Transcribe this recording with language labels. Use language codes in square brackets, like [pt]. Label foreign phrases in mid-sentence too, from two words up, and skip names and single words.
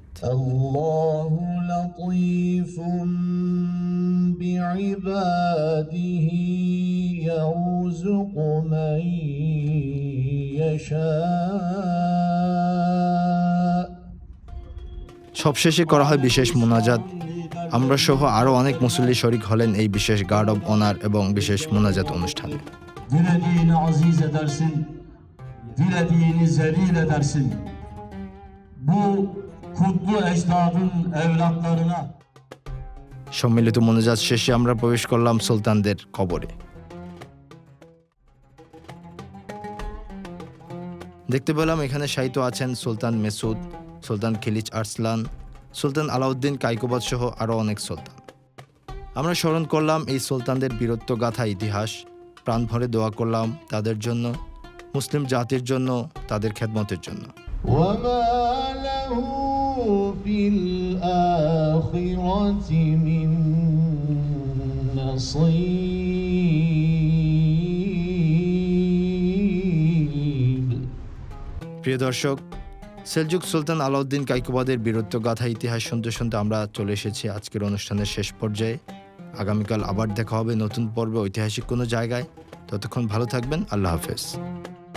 [ar] الله لطيف بعباده يرزق من يشاء. [bn] সবশেষে করা হয় বিশেষ মোনাজাত। আমরা সহ আরও অনেক মুসল্লি শরিক হলেন এই বিশেষ [en] guard of honor [bn] এবং বিশেষ মোনাজাত অনুষ্ঠানে। [tr] Dilediğini aziz edersin, dilediğini zelil edersin. Bu kutlu ecdadın evlatlarına. [bn] সম্মিলিত মোনাজাত শেষে আমরা প্রবেশ করলাম সুলতানদের কবরে। দেখতে পেলাম এখানে শায়িত আছেন সুলতান মেসুদ, সুলতান খিলিজ আরসলান, সুলতান আলাউদ্দিন কায়কোবাদ সহ আরও অনেক সুলতান। আমরা স্মরণ করলাম এই সুলতানদের বীরত্ব গাথা ইতিহাস। প্রাণ ভরে দোয়া করলাম তাদের জন্য, মুসলিম জাতির জন্য, তাদের খেদমতের জন্য। [ar] وما له في الآخرة من نصيب. [bn] প্রিয় দর্শক, সেলজুক সুলতান আলাউদ্দিন কায়কোবাদের বীরত্ব গাথা ইতিহাস শুনতে শুনতে আমরা চলে এসেছি আজকের অনুষ্ঠানের শেষ পর্যায়ে। আগামীকাল আবার দেখা হবে নতুন পর্বে ঐতিহাসিক কোনো জায়গায়। ততক্ষণ ভালো থাকবেন। আল্লাহ হাফেজ।